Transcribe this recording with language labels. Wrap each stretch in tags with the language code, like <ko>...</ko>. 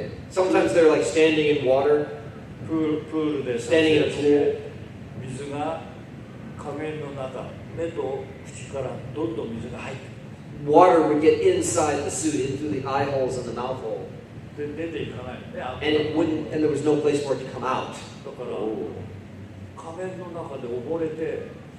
<en>Sometimes they're like standing in water.</en> <ja>プールで</ja> <en>standing in a pool.</en> <ja>水が仮面の中、目と口からどんどん水が入ってくる。</ja> <en>Water would get inside the suit, into the eye holes and the mouth hole.</en> <ja>で出ていかない。</ja> <en>And there was no place for it to come out.</en> <ja>だから仮面の中で溺れて。</ja>